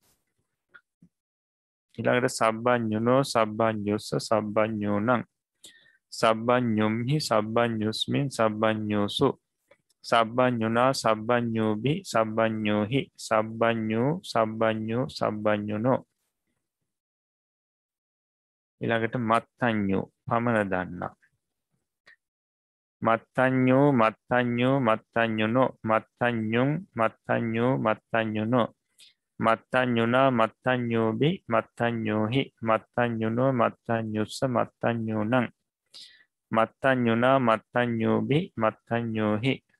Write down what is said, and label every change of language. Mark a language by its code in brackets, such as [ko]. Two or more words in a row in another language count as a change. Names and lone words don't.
[pi] ඊළඟට සබ්බඤ්ඤුනෝ සබ්බඤ්ඤුස්ස සබ්බඤ්ඤෝනං සබ්බඤ්ඤුම්හි සබ්බඤ්ඤුස්මින් සබ්බඤ්ඤෝසු සබ්බඤ්ඤුනා සබ්බඤ්ඤෝභි සබ්බඤ්ඤෝහි සබ්බඤ්ඤෝ සබ්බඤ්ඤෝ සබ්බඤ්ඤුනෝ. [si] ඊළඟට මත්තඤ්ඤෝ පමණ දන්නා. [pi] මත්තඤ්ඤෝ මත්තඤ්ඤෝ මත්තඤ්ඤුනෝ මත්තඤ්ඤුං මත්තඤ්ඤෝ මත්තඤ්ඤුනෝ මත්තඤ්ඤුනා මත්තඤ්ඤෝභි මත්තඤ්ඤෝහි මත්තඤ්ඤුනෝ මත්තඤ්ඤුස්ස මත්තඤ්ඤෝනං මත්තඤ්ඤුනා මත්තඤ්ඤෝභි මත්තඤ්ඤෝහි